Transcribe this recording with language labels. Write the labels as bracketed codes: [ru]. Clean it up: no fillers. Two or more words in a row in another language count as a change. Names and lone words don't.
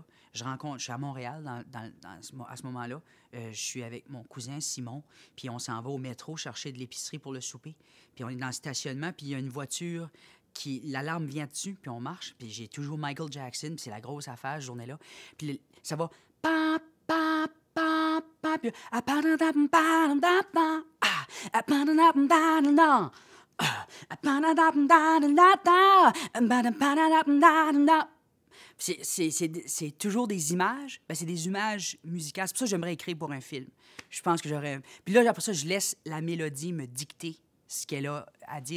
[fr] Je suis à Montréal à ce moment-là. Je suis avec mon cousin Simon, puis on s'en va au métro chercher de l'épicerie pour le souper. Puis on est dans le stationnement, puis il y a une voiture qui... L'alarme vient dessus, puis on marche, puis j'ai toujours Michael Jackson, puis c'est la grosse affaire, cette journée-là. Puis ça va... Pa, pa, pa, pa, puis... Ah, pa, da, da, pa, da, pa, ah, ah, pa, da, da, da, da, da. C'est toujours des images. Ben, c'est des images musicales. C'est pour ça que j'aimerais écrire pour un film. Je pense que j'aurais... Puis là, après ça, je laisse la mélodie me dicter ce qu'elle a à dire.